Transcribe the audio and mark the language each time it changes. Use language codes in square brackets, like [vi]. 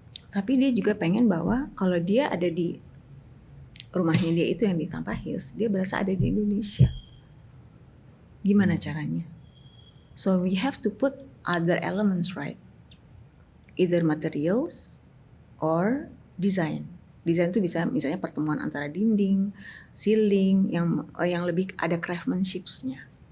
[id] Tapi dia juga pengen bahwa kalau dia ada di rumahnya dia itu yang di Tampa Hills, dia berasa ada di Indonesia. Gimana caranya? [en] So we have to put other elements right. Either materials or design. [id] Desain itu bisa misalnya pertemuan antara dinding, ceiling yang lebih ada craftsmanship-nya.